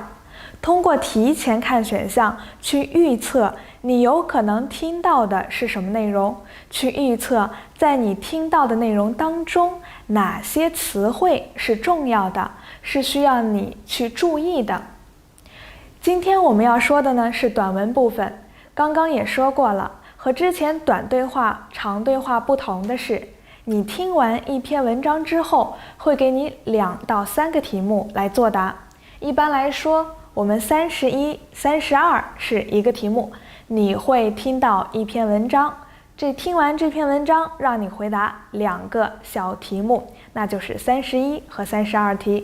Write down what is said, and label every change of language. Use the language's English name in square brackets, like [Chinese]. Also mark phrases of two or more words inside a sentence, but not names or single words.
[Chinese] 通過提前看選項去預測你有可能聽到的是什麼內容，去預測在你聽到的內容當中哪些詞彙是重要的，是需要你去注意的。今天我們要說的呢是短文部分，剛剛也說過了，和之前短對話、長對話不同的是，你聽完一篇文章之後，會給你2到3個題目來作答。一般來說，我們31、32是一個題目，你會聽到一篇文章，聽完這篇文章，讓你回答2個小題目，那就是31和32題。